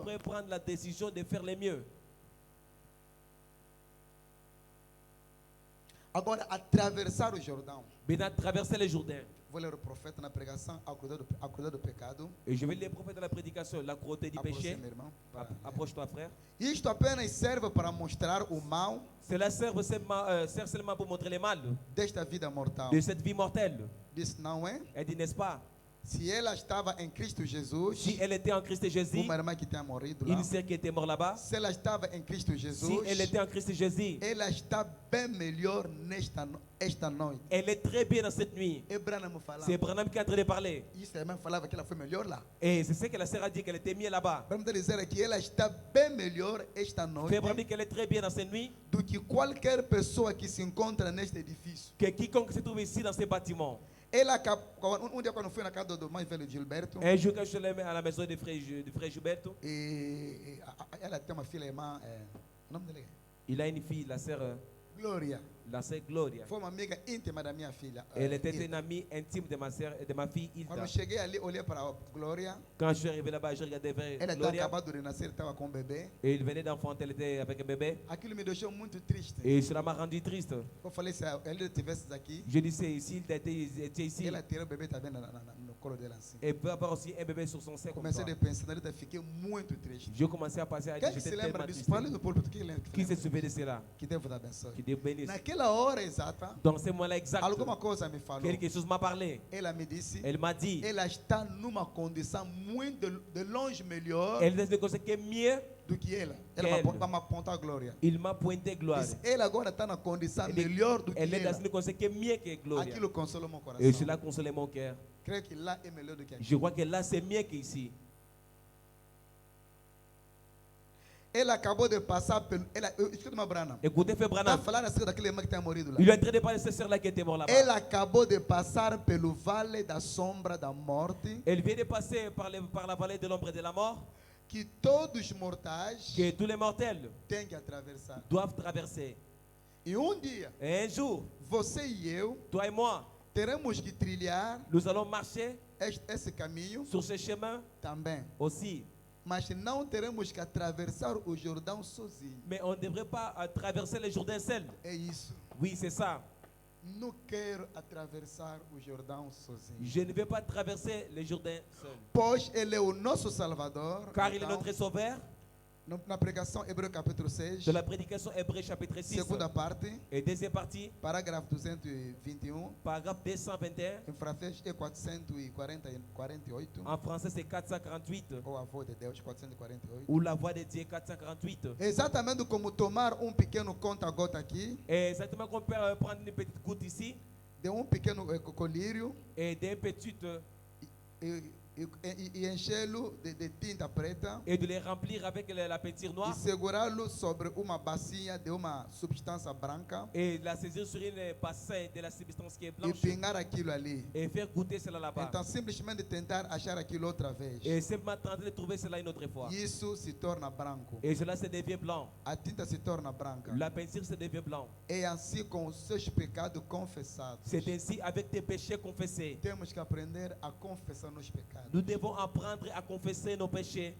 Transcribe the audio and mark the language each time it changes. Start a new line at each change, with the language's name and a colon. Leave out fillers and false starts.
French: pourrait prendre la décision de faire le mieux.
Portuguese: Agora, atravessar o Jordão.
French: Maintenant, traverser le Jourdain.
Portuguese: Vou ler o profeta na pregação, acusar do pecado.
French: Et je vais lire le prophète dans la prédication, la cruauté du péché.
Portuguese: Aproxima, irmão.
French: Approche-toi, frère.
Portuguese: Isto apenas serve para mostrar o mal
French: Cela sert seulement pour montrer le mal
Portuguese: desta vida mortal.
French: de cette vie mortelle.
Portuguese: Disse, não é?
French: Elle dit, n'est-ce pas?
Portuguese: Se ela estava em Cristo Jesus,
French: Si elle était en Christ Jésus,
Portuguese: uma irmã que tinha morrido lá,
French: une sœur qui était morte là-bas,
Portuguese: se ela estava em Cristo
French: si Jesus, elle était en Christ Jésus,
Portuguese: ela está bem melhor esta noite.
French: elle est très bien dans cette nuit.
Portuguese: E Branham falava,
French: C'est Branham qui est en train de parler.
Portuguese: isso a irmã falava que ela foi melhor lá.
French: Et c'est ce que la sœur a dit, qu'elle était mieux là-bas.
Portuguese: Branham está dizendo que ela está bem melhor esta noite
French: Frère Branham dit qu'elle est très bien dans cette nuit,
Portuguese: do que qualquer pessoa que se encontra neste edifício.
French: que quiconque se trouve ici dans ces bâtiments.
Portuguese: Ela, dia quando foi na casa do mais velho Gilberto,
French: Un jour, quand je suis allé à la maison de frère Gilberto,
Portuguese: ela tem uma filha irmã, o nome dela é
French: il a une fille, la sœur
Portuguese: Glória.
French: Gloria.
Portuguese: Foi uma amiga íntima da minha filha.
French: Elle était Hilda. une amie intime de ma sœur et de ma fille
Portuguese: Quando
French: Hilda.
Portuguese: cheguei ali, olhei para a Glória.
French: Quand je suis arrivé là-bas, je regardais vers
Portuguese: Ela tinha
French: Gloria
Portuguese: acabado de nascer, estava com um bebê.
French: et il venait d'enfanter, elle était avec un bébé.
Portuguese: Aquilo me deixou muito triste.
French: Et cela m'a rendu triste.
Portuguese: Eu falei, se ela estivesse aqui,
French: Je disais, s'il était ici,
Portuguese: ela teria o bebê também no colo dela assim.
French: et peut avoir aussi un bébé sur son sein comme
Portuguese: Comecei
French: toi.
Portuguese: a pensar na vida, fiquei muito triste.
French: Je commençais à passer à dire,
Portuguese: Quem que se
French: j'étais
Portuguese: lembra
French: tellement
Portuguese: disso?
French: triste.
Portuguese: Fale no púlpito, quem lembra?
French: Qui se souvient de cela?
Portuguese: Que Deus te abençoe.
French: Que Dieu bénisse.
Portuguese: Naquela hora exata,
French: Dans ce moment-là exact,
Portuguese: alguma coisa me falou.
French: quelque chose m'a parlé.
Portuguese: Ela me disse,
French: Elle m'a dit,
Portuguese: ela está numa condição muito de longe melhor
French: elle dit que c'est mieux.
Portuguese: do que ela. Quem? Ela vai me apontar a glória.
French: Il m'a pointé gloire.
Portuguese: Disse, ela agora está na condição
French: Elle
Portuguese: melhor do que
French: elle est dans
Portuguese: ela.
French: une condition qui est mieux que Gloria.
Portuguese: Aquilo consola meu
French: Et
Portuguese: coração.
French: cela consolait mon cœur.
Portuguese: Creio que lá é melhor do que aqui.
French: Je crois que là, c'est mieux qu'ici.
Portuguese: Ela acabou de passar pelo. Escuta uma Brana.
French: Écoutez, Frère
Portuguese: Está
French: Branham.
Portuguese: falando acerca daquele irmão que tinha morrido lá.
French: Il est en train de parler de cette sœur-là qui était morte là-bas.
Portuguese: Ela acabou de passar pelo vale da sombra da morte,
French: Elle vient de passer par la vallée de l'ombre et de la mort,
Portuguese: que todos os mortais
French: que tous les mortels
Portuguese: têm que atravessar.
French: doivent traverser.
Portuguese: E dia,
French: Et un jour,
Portuguese: você e eu
French: toi et moi,
Portuguese: teremos que trilhar
French: nous allons marcher
Portuguese: esse caminho
French: sur ce chemin
Portuguese: também.
French: aussi.
Portuguese: Mas não teremos que atravessar o Jordão sozinho.
French: Mais on ne devrait pas traverser le Jourdain seul.
Portuguese: É isso.
French: Oui, c'est ça.
Portuguese: Não quero atravessar o Jordão sozinho.
French: Je ne vais pas traverser le Jourdain seul.
Portuguese: Pois Ele é o nosso Salvador.
French: Car il est
Portuguese: Então,
French: notre sauveur.
Portuguese: na pregação Hebreu capítulo 6,
French: De la prédication Hébreu chapitre 6.
Portuguese: segunda parte,
French: Et deuxième partie,
Portuguese: parágrafo 221,
French: paragraphe 221.
Portuguese: em francês é 448,
French: En français, c'est 448.
Portuguese: ou a voz de Deus 448.
French: Ou la voix de Dieu 448.
Portuguese: Exatamente como tomar pequeno conta-gota aqui,
French: Et exactement qu'on peut prendre une petite goutte ici
Portuguese: de pequeno colírio
French: et d'un petit
Portuguese: e enchê-lo de tinta preta
French: et de les remplir avec la peinture
Portuguese: e
French: noire
Portuguese: segurá-lo sobre uma bacia de uma substância branca
French: et la saisir sur une bassin de la substance qui est
Portuguese: e
French: blanche
Portuguese: pingar aquilo ali.
French: et faire goûter cela là-bas.
Portuguese: Então, simplesmente tentar achar aquilo outra vez.
French: Et simplement tenter de trouver cela une autre fois.
Portuguese: Isso se torna branco.
French: Et cela se devient blanc.
Portuguese: A tinta se torna branca.
French: La peinture se devient blanc.
Portuguese: É assim com os seus pecados confessados.
French: C'est ainsi avec tes péchés confessés.
Portuguese: Temos que aprender a confessar nos pecados.
French: Nous devons apprendre à confesser nos péchés.